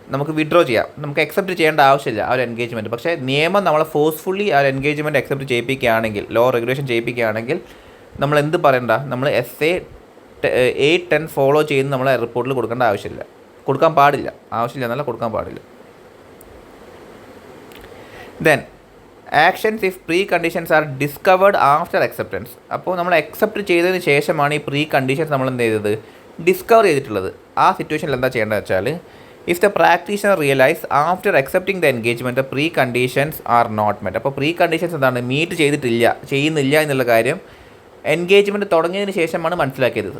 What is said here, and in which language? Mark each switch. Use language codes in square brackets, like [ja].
[ml] നമുക്ക് വിഡ്രോ ചെയ്യാം, നമുക്ക് അക്സെപ്റ്റ് ചെയ്യേണ്ട ആവശ്യമില്ല ആ ഒരു എൻഗേജ്മെൻറ്റ്. പക്ഷേ നിയമം നമ്മളെ ഫോഴ്സ്ഫുള്ളി ആ ഒരു എൻഗേജ്മെൻറ്റ് അക്സെപ്റ്റ് ചെയ്യിപ്പിക്കുകയാണെങ്കിൽ, ലോ റെഗുലേഷൻ ചെയ്യിപ്പിക്കുകയാണെങ്കിൽ നമ്മൾ എന്ത് പറയണ്ട? നമ്മൾ SA 810 ഫോളോ ചെയ്യുന്ന നമ്മളെ റിപ്പോർട്ടിൽ കൊടുക്കാൻ പാടില്ല. കൊടുക്കാൻ പാടില്ല. [en] Then actions if pre-conditions are discovered after acceptance. [ml] അപ്പോൾ നമ്മൾ അക്സെപ്റ്റ് ചെയ്തതിന് ശേഷമാണ് ഈ പ്രീ കണ്ടീഷൻസ് നമ്മൾ എന്ത് ചെയ്തത്? ഡിസ്കവർ ചെയ്തിട്ടുള്ളത്. ആ സിറ്റുവേഷനിൽ എന്താ ചെയ്യേണ്ടത് വെച്ചാൽ [en] If the practitioner realise after accepting the engagement the preconditions are not met. [ml] അപ്പോൾ പ്രീ കണ്ടീഷൻസ് എന്താണ്? മീറ്റ് ചെയ്യുന്നില്ല എന്നുള്ള കാര്യം എൻഗേജ്മെൻറ്റ് തുടങ്ങിയതിന് ശേഷമാണ് മനസ്സിലാക്കിയത്.